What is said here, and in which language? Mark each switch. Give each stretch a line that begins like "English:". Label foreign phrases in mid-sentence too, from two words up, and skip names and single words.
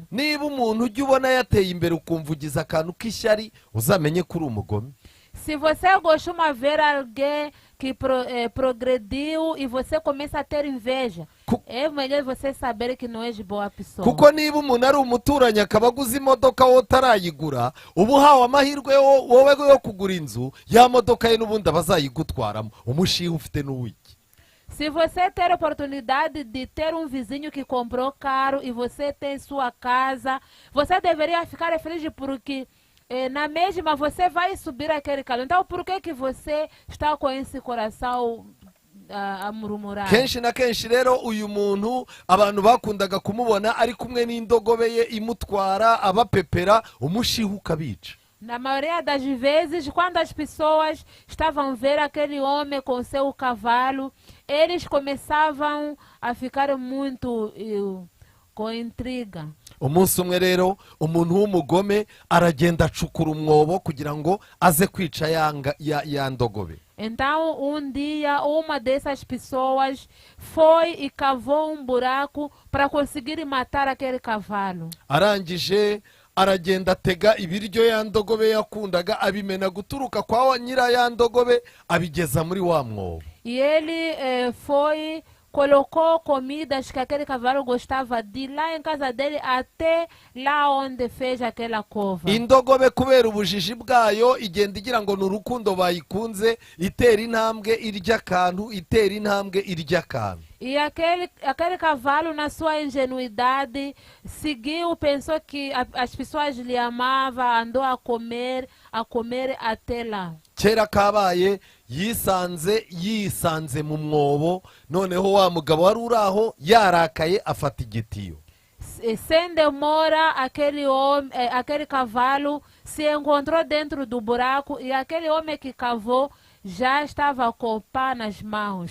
Kinyarwanda: Niba umuntu ujya ubona yateye imbere ukumva ugize akantu k'ishyari uzamenye ko uri umugome.
Portuguese: Se você costuma ver alguém que progrediu e você começa a ter inveja, é melhor você saber que não é de boa pessoa.
Kinyarwanda: Kuko niba umuntu ari umuturanyi akaba aguze imodoka wowe utarayigura, uba uhawe amahirwe wowe yo kugura inzu, ya modoka ye n'ubundi abazayigutwaramo, umushiha ufite n'uwiki.
Portuguese: Se você ter a oportunidade de ter um vizinho que comprou carro e você tem sua casa, você deveria ficar feliz porque na mesma você vai subir aquele carro. Então por que você está com esse coração a murmurar?
Kinyarwanda: Kenshi na kenshi rero uyu muntu abantu bakundaga kumubona ari kumwe n'indogobe ye imutwara abapepera, umushiha ukabica.
Portuguese: Na maioria das vezes, quando as pessoas estavam a ver aquele homem com seu cavalo, eles começavam a ficar muito com intriga.
Kinyarwanda: Umunsi umwe rero umuntu w'umugome aragenda acukura umwobo kugira ngo aze kwica ya ndogobe.
Portuguese: Então, dia, uma dessas pessoas foi e cavou um buraco para conseguir matar aquele cavalo.
Kinyarwanda: Arangije aragenda atega ibiryo ya ndogobe yakundaga abimena guturuka kwa nyira ya ndogobe abigeza muri wa mwobo.
Portuguese: E ele foi colocou comidas que aquele cavalo gostava de lá em casa dele até lá onde fez aquela cova.
Kinyarwanda: Indogobe kubera ubujiji bwayo igenda igira ngo n'urukundo bayikunze, itera intambwe irya akantu, itera intambwe irya akantu.
Portuguese: E aquele cavalo, na sua ingenuidade, seguiu, pensou que as pessoas lhe amavam, andou a comer até lá.
Kinyarwanda: Kera kabaye yisanze mu mwobo, noneho wa mugabo wari uraho yarakaye afata igitiyo.
Portuguese: Sem demora, aquele cavalo se encontrou dentro do buraco e aquele homem que cavou já estava com o pá nas mãos.